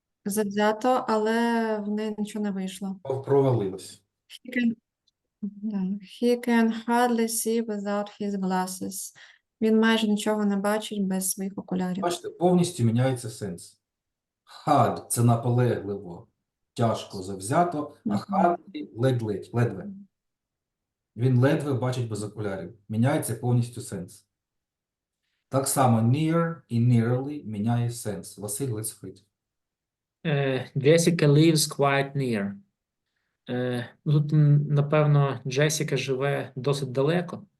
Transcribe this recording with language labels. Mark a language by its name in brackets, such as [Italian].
[Ukrainian] завзято, але в неї нічого не вийшло. Провалилось. [English] He can hardly see without his glasses. [Ukrainian] Він майже нічого не бачить без своїх окулярів. Бачите, повністю міняється сенс. Hard – це наполегливо, тяжко, завзято, а hard – ледве. Він ледве бачить без окулярів. Міняється повністю сенс. Так само near і nearly міняє сенс. Василь, [English] let's read. Jessica lives quite near. [Ukrainian] Ну, тут, напевно, Джесіка живе досить далеко.